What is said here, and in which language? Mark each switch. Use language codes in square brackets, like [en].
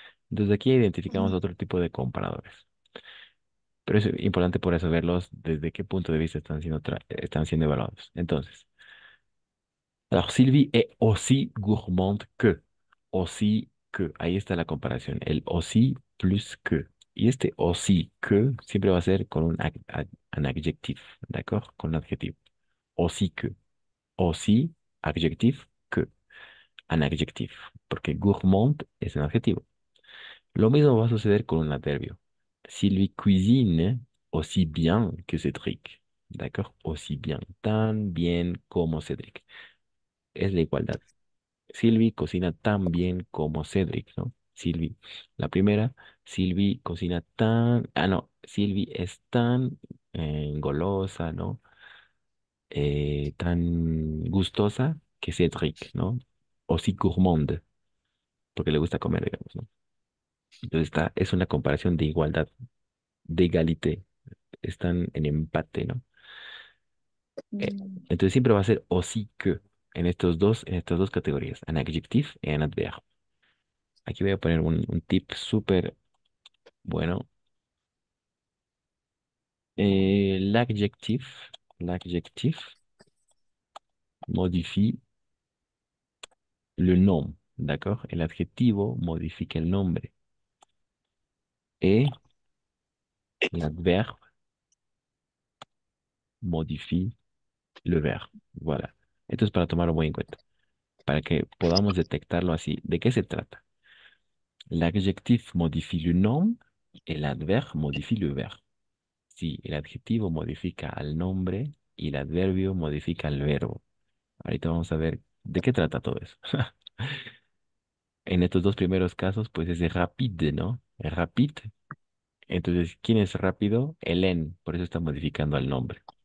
[es] Entonces aquí identificamos otro tipo de comparadores. Pero es importante por eso verlos desde qué punto de vista están siendo evaluados. [fr] Entonces, alors Sylvie est aussi gourmande que. Aussi que. [es] Ahí está la comparación. El aussi plus que. Y este aussi que siempre va a ser con un adjectif, ¿d'accord? Con un adjetivo. Aussi que. Aussi, adjectif, que. Un adjectif. Porque gourmand es un adjetivo. Lo mismo va a suceder con un adverbio. [fr] Sylvie cuisine aussi bien que Cédric. [es] ¿D'accord? Aussi bien. Tan bien como Cédric. Es la igualdad. Sylvie cocina tan bien como Cédric, ¿no? Sylvie. La primera, Sylvie cocina tan... Ah, no. Sylvie es tan golosa, ¿no? Tan gustosa que Cédric, ¿no? Aussi gourmande, porque le gusta comer, digamos, ¿no? Entonces es una comparación de igualdad, de égalité. Están en empate, ¿no? Eh, Mm. entonces siempre va a ser aussi que en estas dos categorías, un adjectif y un adverb. Aquí voy a poner un tip súper bueno. [fr] L'adjectif modifie le nom, ¿d'accord? [es] El adjetivo modifica el nombre. [fr] Et l'adverbe modifie le verbe. Voilà. [es] Esto es para tomarlo muy en cuenta, para que podamos detectarlo así. ¿De qué se trata? [fr] L'adjectif modifie le nom et l'adverbe modifie le verbe. [es] Sí, el adjetivo modifica al nombre y el adverbio modifica el verbo. Ahorita vamos a ver de qué trata todo eso. En estos dos primeros casos, pues es de rapide, ¿no? Rapide. Entonces, ¿quién es rápido? Hélène. Por eso está modificando al nombre.